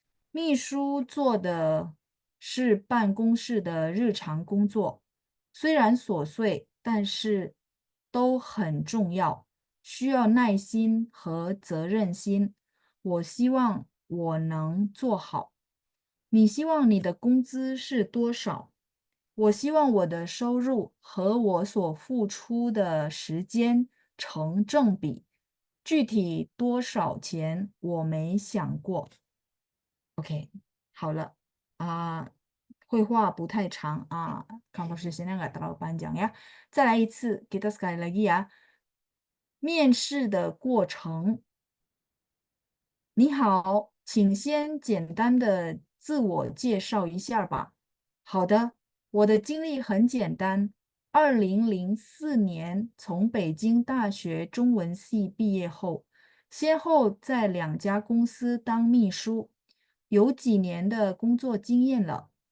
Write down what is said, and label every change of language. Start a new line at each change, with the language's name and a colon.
Chinese: 秘书做的是办公室的日常工作，虽然琐碎，但是都很重要，需要耐心和责任心。我希望我能做好。你希望你的工资是多少？我希望我的收入和我所付出的时间成正比。具体多少钱我没想过。
Indonesian: OK，
Chinese: 好了绘画不太长
Indonesian: conversationnya nggak terlalu panjang ya。再来一次， kita sekali lagi ya。
Chinese: 面试的过程，你好，请先简单的自我介绍一下吧。好的，我的经历很简单。2004年从北京大学中文系毕业后，先后在2家公司当秘书，有几年的工作经验了。